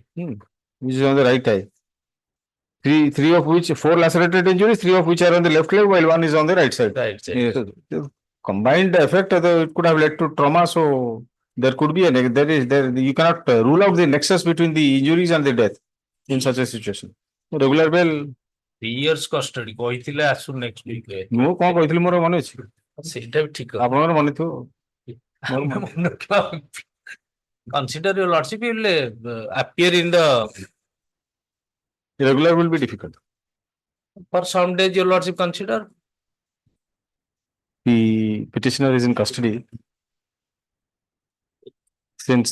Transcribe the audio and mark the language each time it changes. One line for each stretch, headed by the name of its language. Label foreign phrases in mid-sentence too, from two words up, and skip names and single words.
English: Which is on the right eye. Three of which, 4 lacerated injuries, 3 of which are on the left leg, while 1 is on the right side. Right side. Yes. So the combined effect, it could have led to trauma. So there could be you cannot rule out the nexus between the injuries and the death in such a situation. Regular bail, 3 years custody
Odia: କହିଥିଲେ ଆସୁ
English: next week ରେ।
Odia: ମୁଁ କଣ କହିଥିଲି ମୋର ମନେ ଅଛି ସେଇଟା ବି ଠିକ କଥା। ଆପଣଙ୍କର ମନେ ଥିବ ଆମେ ମନେ ରଖିବା।
English: Consider your lordship will appear in the regular will be difficult. for some days your lordship consider. The petitioner is in custody since